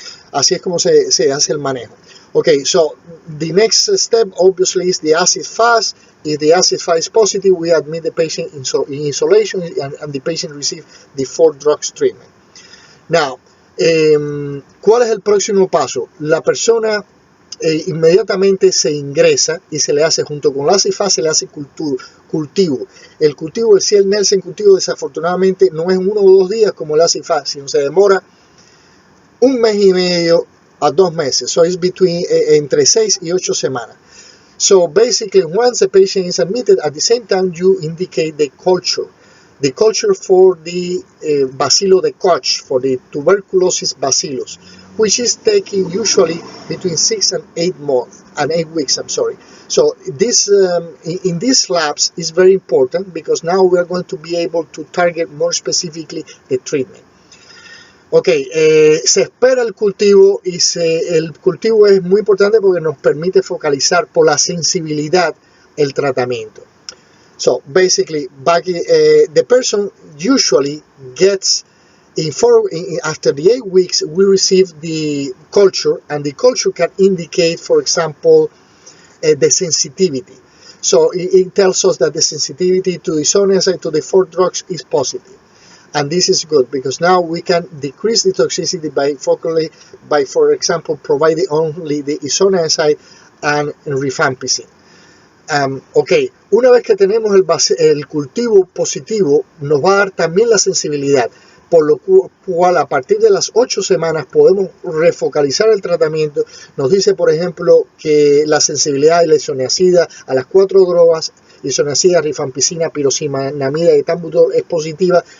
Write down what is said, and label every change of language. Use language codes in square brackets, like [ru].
[es] Así es como se hace el manejo. [en] Okay, so the next step obviously is the acid-fast. If the acid-fast is positive, we admit the patient in isolation and the patient receives the 4 drugs treatment. [es] Now, ¿cuál es el próximo paso? La persona inmediatamente se ingresa y se le hace, junto con la acid-fast, se le hace cultivo. El cultivo del Ciel-Nielsen cultivo desafortunadamente no es 1 o 2 días como el acid-fast, sino se demora 1 mes y medio a 2 meses. [en] So it's between [es] entre 6 y 8 semanas. [en] So basically, once the patient is admitted, at the same time you indicate the culture for the bacillus de Koch, for the tuberculosis bacillus, which is taking usually between 6 and 8 weeks. So this in these labs is very important because now we are going to be able to target more specifically the treatment. [es] Okay, se espera el cultivo y el cultivo es muy importante porque nos permite focalizar por la sensibilidad el tratamiento. [en] So basically, the person usually gets after the 8 weeks, we receive the culture, and the culture can indicate, for example, the sensitivity. So it tells us that the sensitivity to isoniazid, to the 4 drugs, is positive. And this is good because now we can decrease the toxicity by for example, providing only the isoniazid and rifampicin. [es] Okay, una vez que tenemos el cultivo positivo, nos va a dar también la sensibilidad, por lo cual a partir de las 8 semanas podemos refocalizar el tratamiento. Nos dice, por ejemplo, que la sensibilidad de la isoniazida a las 4 drogas, isoniazida, rifampicina, pirosinamida y etambutol, es positiva.